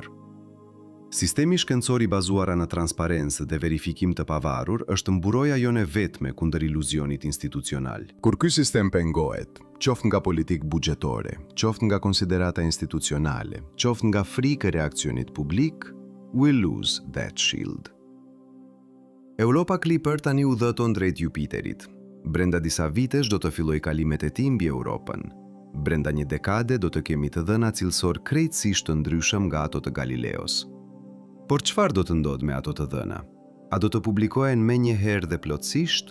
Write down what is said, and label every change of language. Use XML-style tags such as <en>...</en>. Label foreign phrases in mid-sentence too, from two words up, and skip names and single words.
<sq>Sistemi shkencor i bazuar në transparencë dhe verifikim të pavarur është mburoja jone vetme kundër iluzionit institucional. Kur ky sistem pengohet, qoftë nga politikë buxhetore, qoftë nga konsiderata institucionale, qoftë nga frika e reakcionit publik,</sq> <en>we lose that shield.</en> <sq>Europa Clipper tani u dhëton drejt Jupiterit. Brenda disa vitesh do të filloj kalimet e tij mbi Europën. Brenda një dekade do të kemi të dhëna cilësor krejtësisht të ndryshëm nga ato të Galileos. Por çfarë do të ndodhë me ato të dhëna? A do të publikohen menjëherë dhe plotësisht?</sq>